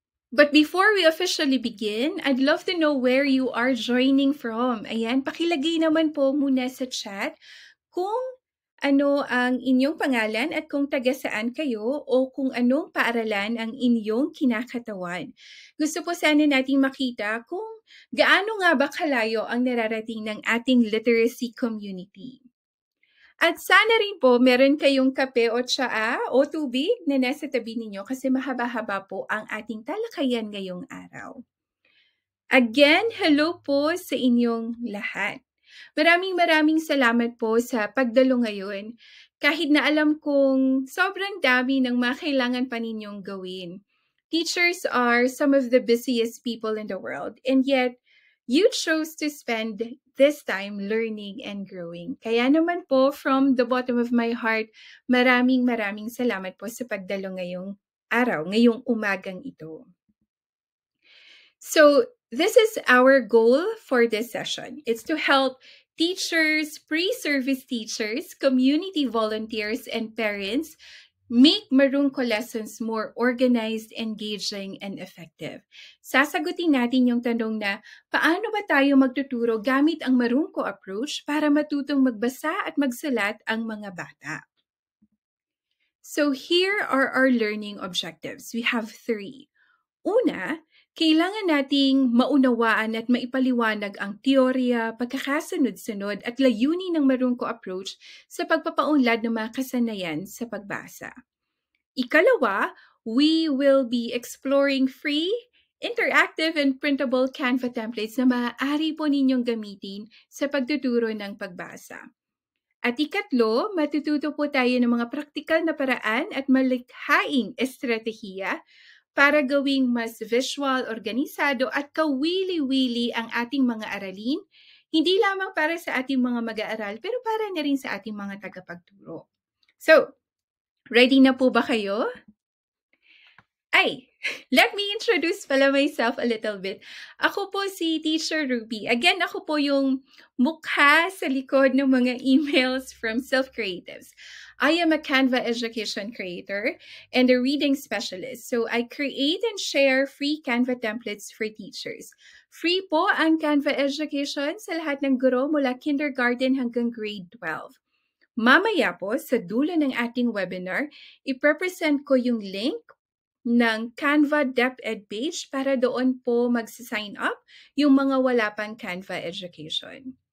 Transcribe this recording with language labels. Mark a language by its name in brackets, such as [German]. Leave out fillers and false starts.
[English] But before we officially begin, I'd love to know where you are joining from. [Filipino] Ayan, pakilagay naman po muna sa chat kung ano ang inyong pangalan at kung taga saan kayo o kung anong paaralan ang inyong kinakatawan. Gusto po sana nating makita kung gaano nga ba kalayo ang nararating ng ating literacy community. At sana rin po meron kayong kape o tsaa o tubig na nasa tabi ninyo kasi mahaba-haba po ang ating talakayan ngayong araw. Again, hello po sa inyong lahat. Maraming salamat po sa pagdalo ngayon. Kahit na alam kong sobrang dami ng mga kailangan pa ninyong gawin. [English] Teachers are some of the busiest people in the world, and yet you chose to spend this time learning and growing. [Filipino] Kaya naman po, [English] from the bottom of my heart, [Filipino] maraming salamat po sa pagdalo ngayong araw, ngayong umagang ito. [English] So, this is our goal for this session. It's to help teachers, pre-service teachers, community volunteers, and parents make Marunko lessons more organized, engaging, and effective. [Filipino] Sasagutin natin yung tanong na, paano ba tayo magtuturo gamit ang Marunko approach para matutong magbasa at magsulat ang mga bata? [English] So here are our learning objectives. We have 3. [Filipino] Una, kailangan nating maunawaan at maipaliwanag ang teorya, pagkakasunod-sunod at layunin ng Marunko approach sa pagpapaunlad ng mga kasanayan sa pagbasa. Ikalawa, [English] we will be exploring free, interactive, and printable Canva templates [Filipino] na maaari po ninyong gamitin sa pagtuturo ng pagbasa. At ikatlo, matututo po tayo ng mga praktikal na paraan at malikhaing estratehiya para gawing mas visual, organisado at kawili-wili ang ating mga aralin, hindi lamang para sa ating mga mag-aaral, pero para na rin sa ating mga tagapagturo. So, ready na po ba kayo? [English] Let me introduce pala myself a little bit. [Filipino] Ako po si Teacher Ruby. Again, ako po yung mukha sa likod ng mga emails from Self Creatives. [English] I am a Canva education creator and a reading specialist. So I create and share free Canva templates for teachers. [Filipino] Free po ang Canva education sa lahat ng guro mula kindergarten hanggang grade 12. Mamaya po, sa dulo ng ating webinar, i-present ko yung link ng Canva DepEd page para doon po magsa-sign up yung mga wala pang Canva education.